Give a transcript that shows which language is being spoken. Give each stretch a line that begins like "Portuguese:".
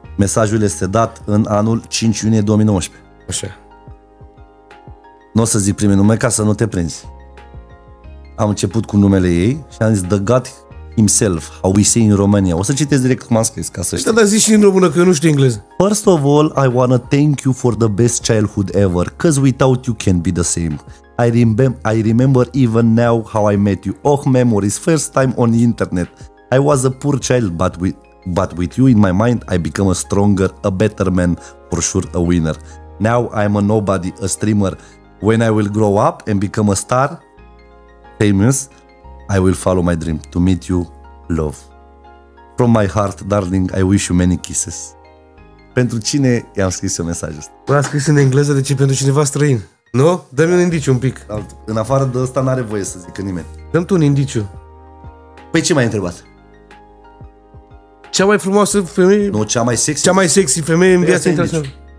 Romanian: Mesajul este dat în anul 5 iunie 2019. Așa. Nu o să zic primul nume ca să nu te prinzi. Am început cu numele ei și am zis
English: The God Himself, how we say in Romania.
Romanian: O să citesc direct cum am scris, ca să știi. Da, zici și în română, că eu nu știu engleză.
English: First of all, I wanna thank you for the best childhood ever, cause without you can't be the same. I remember even now how I met you. Oh, memories, first time on the internet. I was a poor child, but with you in my mind, I become a stronger, a better man, for sure a winner. Now I'm a nobody, a streamer. When I will grow up and become a star, famous, I will follow my dream to meet you, love. From my heart, darling, I wish you many kisses.
Romanian: Pentru cine i-am scris eu mesajul ăsta? L-a scris în engleză, de ce pentru cineva străin? Nu? Dă-mi un indiciu un pic. În afară de ăsta n-are voie să zică nimeni. Dă-mi tu un indiciu. Păi ce m-ai întrebat? Cea mai frumoasă femeie... Nu, cea mai sexy? Cea mai sexy femeie în viața internațională.